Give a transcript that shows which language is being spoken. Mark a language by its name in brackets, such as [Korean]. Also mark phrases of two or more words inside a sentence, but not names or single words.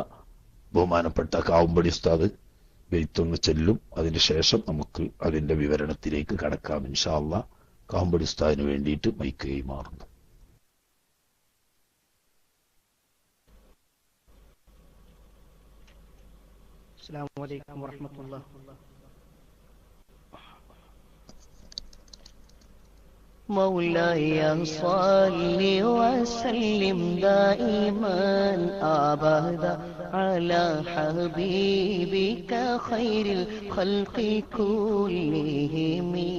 [Malayalam] ബഹുമാനപ്പെട്ട കാവുമ്പടി ഉസ്താദ് ബെയ്ത്തൊന്ന് ചെല്ലും. അതിനുശേഷം നമുക്ക് അതിന്റെ വിവരണത്തിലേക്ക് കടക്കാം [Arabic] إن شاء الله. [Malayalam] കാവുമ്പടി ഉസ്താദിന് വേണ്ടിയിട്ട് മൈക്ക് കൈമാറുന്നു. [Arabic] السلام عليكم ورحمة الله. مولاي صل وسلم دائما أبدا على حبيبك خير الخلق كلهم